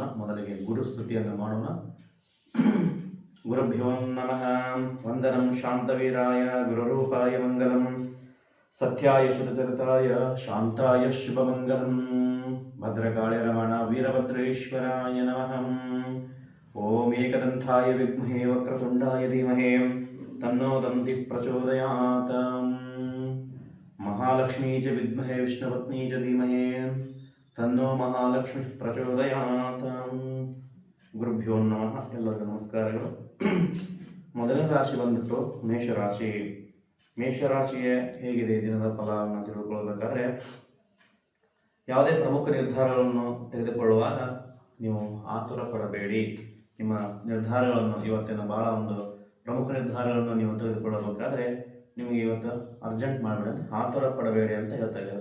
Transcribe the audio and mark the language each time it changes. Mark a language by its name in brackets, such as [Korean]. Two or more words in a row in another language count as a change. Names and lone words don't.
[Kannada] ಮೊದಲಿಗೆ ಗುರುಸ್ತುತಿಯನ್ನು ಮಾಡೋಣ. [Sanskrit] ಗುರುಭ್ಯೋ ನಮಃ. ವಂದನಂ ಶಾಂತವೀರಾಯ ಗುರುರೂಪಾಯ ಮಂಗಲಂ ಸತ್ಯಾಯ ಶುತಚರಿತಾಯ ಶಾಂತಾಯ ಶುಭಮಂಗಲಂ ಭದ್ರಕಾಳಿ ರಮಣ ವೀರಭದ್ರೇಶ್ವರಾಯ ನಮಃ. ಓಂ ಏಕದಂತಾಯ ವಿದ್ಮಹೇ ವಕ್ರತುಂಡಾಯ ಧೀಮಹಿ ತನ್ನೋ ದಂತಿ ಪ್ರಚೋದಯಾತ್. ಮಹಾಲಕ್ಷ್ಮೀ ಚ ವಿದ್ಮಹೇ ವಿಷ್ಣುಪತ್ನಿ ಚ ಧೀಮಹಿ ತನ್ನೋ ಮಹಾಲಕ್ಷ್ಮಿ ಪ್ರಚೋದಯಾತ್. ಗುರುಭ್ಯೋ ನಮಃ. [Kannada] ಎಲ್ಲರಿಗೂ ನಮಸ್ಕಾರಗಳು. ಮೊದಲನೇ ರಾಶಿ ಬಂದ್ಬಿಟ್ಟು ಮೇಷರಾಶಿ. ಮೇಷರಾಶಿಗೆ ಹೇಗಿದೆ ದಿನದ ಫಲವನ್ನು ತಿಳಿದುಕೊಳ್ಳಬೇಕಾದ್ರೆ, ಯಾವುದೇ ಪ್ರಮುಖ ನಿರ್ಧಾರಗಳನ್ನು ತೆಗೆದುಕೊಳ್ಳುವಾಗ ನೀವು ಆತುರ ಪಡಬೇಡಿ. ನಿಮ್ಮ ನಿರ್ಧಾರಗಳನ್ನು ಇವತ್ತಿನ ಭಾಳ ಒಂದು ಪ್ರಮುಖ ನಿರ್ಧಾರಗಳನ್ನು ನೀವು ತೆಗೆದುಕೊಳ್ಳಬೇಕಾದ್ರೆ ನಿಮಗೆ ಇವತ್ತು ಅರ್ಜೆಂಟ್ ಮಾಡಬೇಡಿ, ಆತುರ ಪಡಬೇಡಿ ಅಂತ ಹೇಳ್ತಾ ಇದೆ.